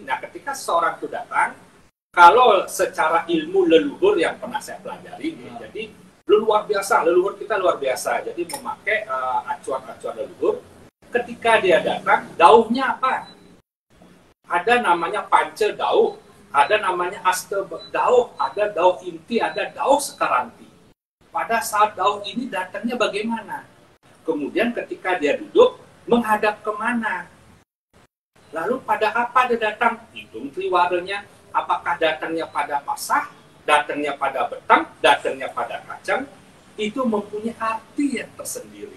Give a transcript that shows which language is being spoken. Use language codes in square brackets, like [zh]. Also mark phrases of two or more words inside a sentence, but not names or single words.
[id] Nah ketika seseorang itu datang, kalau secara ilmu leluhur yang pernah saya pelajari, jadi luar biasa, leluhur kita luar biasa. Jadi memakai acuan-acuan leluhur, ketika dia datang, dauhnya apa? Ada namanya pance dauh, ada namanya aste dauh, ada dauh inti, ada dauh sekaranti. Pada saat dauh ini datangnya bagaimana? Kemudian ketika dia duduk, menghadap kemana? Lalu pada apa dia datang? Hitung triwarenya, apakah datangnya pada pasah, datangnya pada betang, datangnya pada kacang, itu mempunyai arti yang tersendiri.